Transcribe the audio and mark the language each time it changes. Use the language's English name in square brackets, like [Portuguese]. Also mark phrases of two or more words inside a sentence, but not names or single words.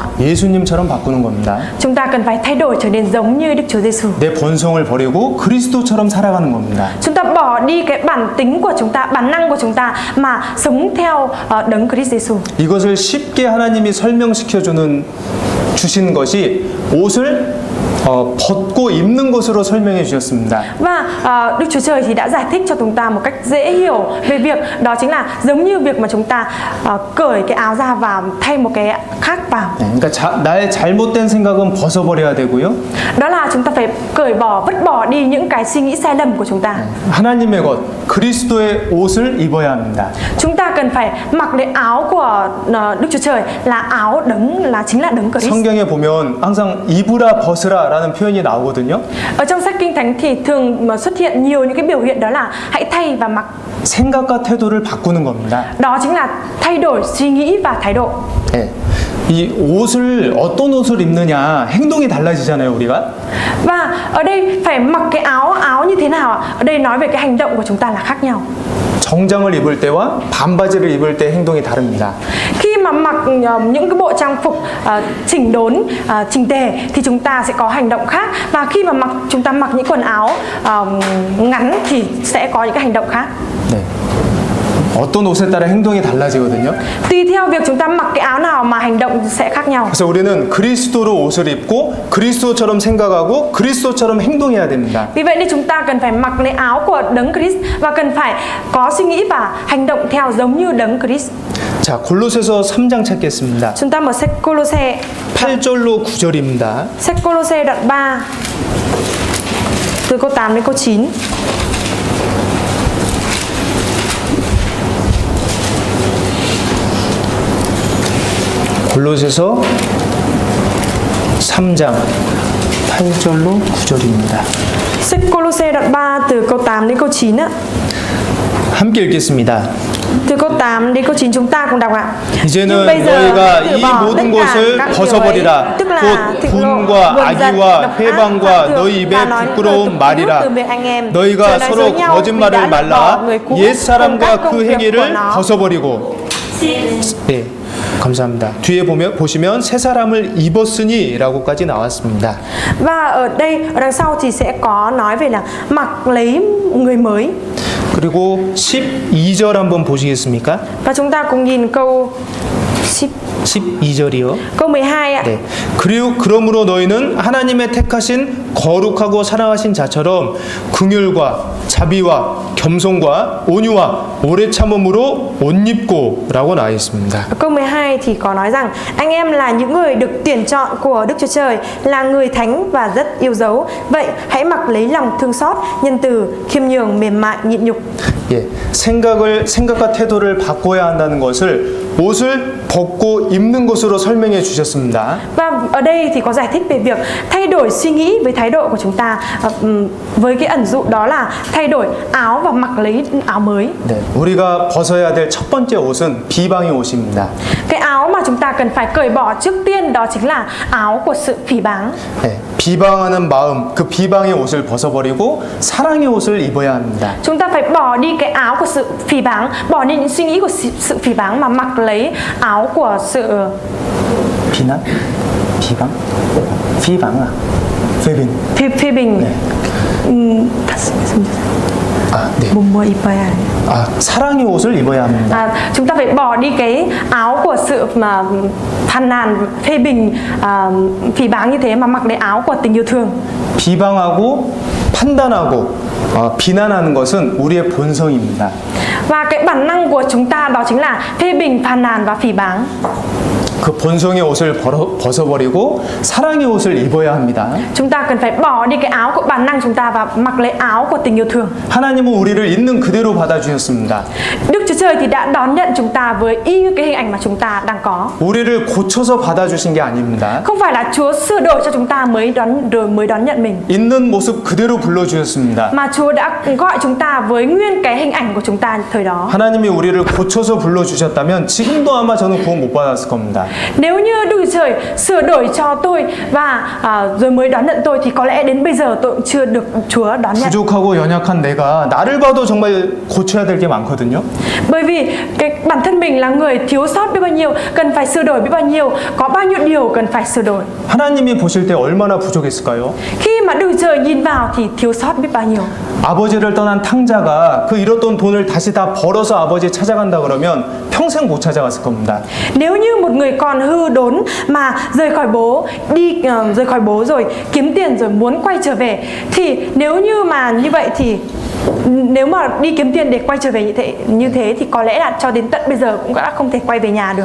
[Korean] 예수님처럼 바꾸는 겁니다. [Vietnamese] Chúng ta cần phải thay đổi trở nên giống như Đức Chúa Giêsu. [Korean] 내 본성을 버리고 그리스도처럼 살아가는 겁니다. [Vietnamese] Chúng ta bỏ đi cái bản tính của chúng ta, bản năng của chúng ta mà sống theo đấng Christ Giêsu. [Korean] 이것을 쉽게 하나님이 주신 것이 옷을 벗고 입는 것으로 설명해 주셨습니다. [Vietnamese] Và Đức Chúa Trời thì đã giải thích cho chúng ta một cách dễ hiểu về việc đó chính là giống như việc mà chúng ta cởi cái áo ra và thay một cái khác vào. [Korean] 네, 그러니까 나의 잘못된 생각은 벗어버려야 되고요. [Vietnamese] Đó là chúng ta phải vứt bỏ đi những cái suy nghĩ sai lầm của chúng ta. [Korean] 하나님의 것, 그리스도의 옷을 입어야 합니다. [Vietnamese] Chúng ta cần phải mặc cái áo của Đức Chúa Trời là áo chính là đấng Christ. [Korean] 성경에 보면 항상 입으라 벗으라라는 표현이 나오거든요. [Vietnamese] Ở trong sách Kinh Thánh thì thường mà xuất hiện nhiều những cái biểu hiện đó là hãy thay và mặc. [Korean] 생각과 태도를 바꾸는 겁니다. [Vietnamese] Đó chính là thay đổi suy nghĩ và thái độ. [Korean] 네. 이 옷을 어떤 옷을 입느냐 행동이 달라지잖아요, 우리가. [Vietnamese] Và ở đây phải mặc cái áo như thế nào ạ? Ở đây nói về cái hành động của chúng ta là khác nhau. [Korean] 정장을 입을 때와 반바지를 입을 때 행동이 다릅니다. [Vietnamese] Khi mà mặc những cái bộ trang phục chỉnh đốn, chỉnh tề thì chúng ta sẽ có hành động khác, và khi mà chúng ta mặc những quần áo ngắn thì sẽ có những cái hành động khác. [Korean] 네. 어떤 옷에 따라 행동이 달라지거든요. [Vietnamese] Tùy theo việc chúng ta mặc cái áo nào mà hành động sẽ khác nhau. [Korean] 그래서 우리는 그리스도로 옷을 입고 그리스도처럼 생각하고 그리스도처럼 행동해야 됩니다. [Vietnamese] Vì vậy nên chúng ta cần phải mặc lấy áo của đấng Christ và cần phải có suy nghĩ và hành động theo giống như đấng Christ. [Korean] 자, 골로새서 3장 찾겠습니다. [Vietnamese] Chúng ta mở sách Cô-lô-xe [Korean] 8절로 9절입니다. [Vietnamese] Sách Cô-lô-xe đoạn 3 từ câu 8 đến câu 9. [Korean] 골로새서 3장 8절로 9절입니다. [Vietnamese] Sách Cô-lô-xe đoạn 3 từ câu 8 đến câu 9 á. [Korean] 함께 읽겠습니다. [Vietnamese] Từ câu 8 đến câu 9 chúng ta cùng đọc ạ. [Korean] 이제는 [Vietnamese] Nhưng bây giờ [Korean] 너희가 [Vietnamese] từ [Korean] 이 [Vietnamese] bỏ [Korean] 모든 [Vietnamese] tất cả [Korean] 것을 [Vietnamese] các điều [Korean] 벗어버리라. [Vietnamese] ấy, tức là [Korean] 곧 [Vietnamese] thịnh nộ, [Korean] 분과 [Vietnamese] buồn giận, [Korean] 악의와 [Vietnamese] độc ác, [Korean] 회방과 [Vietnamese] phạt [Korean] 너희 [Vietnamese] thượng [Korean] 입에 [Vietnamese] và nói những lời [Korean] 부끄러운 [Vietnamese] tục tiếu [Korean] 말이라. [Vietnamese] từ miệng anh em. [Korean] 너희가 [Vietnamese] Trời nói [Korean] 서로 [Vietnamese] dối nhau vì [Korean] 거짓말을 [Vietnamese] đã lược bỏ [Korean] 말라. [Vietnamese] người cũ [Korean] 옛 [Vietnamese] cùng các [Korean] 사람과 [Vietnamese] công [Korean] 그 [Vietnamese] việc của [Korean] 행위를 [Vietnamese] nó. [Korean] 벗어버리고. 네, 감사합니다. 뒤에 보시면 새 사람을 입었으니라고까지 나왔습니다. [Vietnamese] Và ở đằng sau thì sẽ có nói về là mặc lấy người mới. [Korean] 그리고 12절 한번 보시겠습니까? [Vietnamese] Và chúng ta cùng nhìn câu 10 [Korean] 12절이요. [Vietnamese] Câu 12 ạ. [Korean] 네. 그리고 그러므로 너희는 하나님의 택하신 거룩하고 사랑하신 자처럼 긍휼과 자비와 겸손과 온유와 오래 참음으로 옷 입고라고 나와 있습니다. [Vietnamese] Ở câu 12 thì có nói rằng anh em là những người được tuyển chọn của Đức Chúa Trời, là người thánh và rất yêu dấu. Vậy hãy mặc lấy lòng thương xót, nhân từ, khiêm nhường, mềm mại, nhịn nhục. [Korean] 예, 생각과 태도를 바꿔야 한다는 것을 옷을 벗고 입는 것으로 설명해 주셨습니다. [Vietnamese] Và ở đây thì có giải thích về việc thay đổi suy nghĩ với thái độ của chúng ta, với cái ẩn dụ đó là thay đổi áo và mặc lấy áo mới. [Korean] 네, 우리가 벗어야 될 첫 번째 옷은 비방의 옷입니다. [Vietnamese] Cái áo mà chúng ta cần phải cởi bỏ trước tiên đó chính là áo của sự phỉ báng. [Korean] 네, 비방하는 마음, 그 비방의 옷을 벗어버리고 사랑의 옷을 입어야 합니다. [Vietnamese] Chúng ta phải bỏ đi cái áo của sự phỉ báng, bỏ đi những suy nghĩ của sự phỉ báng mà mặc lấy áo của sự [Korean] 비난? 비방? 비방아? [Vietnamese] phê phê bình. [Korean] 아, 네. Bùm 입어야. 아, 사랑의 옷을 입어야 합니다. [Vietnamese] Chúng ta phải bỏ đi cái áo của sự mà phàn nàn, phê bình, phỉ báng như thế mà mặc lấy áo của tình yêu thương. [Korean] 비방하고 판단하고 비난하는 것은 우리의 본성입니다. [Vietnamese] Và cái bản năng của chúng ta đó chính là phê bình, phàn nàn và phỉ báng. [Korean] 그 본성의 옷을 벗어버리고 사랑의 옷을 입어야 합니다. [Vietnamese] Chúng ta cần phải bỏ đi cái áo của bản năng chúng ta và mặc lấy áo của tình yêu thương. [Korean] 하나님은 우리를 있는 그대로 받아주셨습니다. [Vietnamese] Đức Chúa Trời thì đã đón nhận chúng ta với y như cái hình ảnh mà chúng ta đang có. [Korean] 우리를 고쳐서 받아주신 게 아닙니다. [Vietnamese] Không phải là Chúa sửa đổi cho chúng ta mới đón nhận mình, [Korean] 있는 모습 그대로 불러주셨습니다. [Vietnamese] mà Chúa đã gọi chúng ta với nguyên cái hình ảnh của chúng ta thời đó. [Korean] 하나님이 우리를 고쳐서 불러주셨다면 지금도 아마 저는 구원 못 받았을 겁니다. [Vietnamese] Nếu như Đức Chúa Trời sửa đổi cho tôi và rồi mới đón nhận tôi thì có lẽ đến bây giờ tôi cũng chưa được Chúa đón nhận. [Korean] 부족하고 연약한 내가 나를 봐도 정말 고쳐야 될 게 많거든요. [Vietnamese] Bởi vì cái bản thân mình là người thiếu sót biết bao nhiêu, cần phải sửa đổi biết bao nhiêu, có bao nhiêu điều cần phải sửa đổi. [Korean] 하나님이 보실 때 얼마나 부족했을까요? [Vietnamese] Khi mà Đức Chúa Trời nhìn vào thì thiếu sót biết bao nhiêu. [Korean] 아버지를 떠난 탕자가 그 잃었던 돈을 다시 다 벌어서 아버지 찾아간다 그러면 평생 못 찾아갔을 겁니다. [Vietnamese] Nếu như một người con hư đốn mà rời khỏi bố rồi kiếm tiền rồi muốn quay trở về, thì nếu như mà như vậy thì nếu mà đi kiếm tiền để quay trở về như thế thì có lẽ là cho đến tận bây giờ cũng đã không thể quay về nhà được.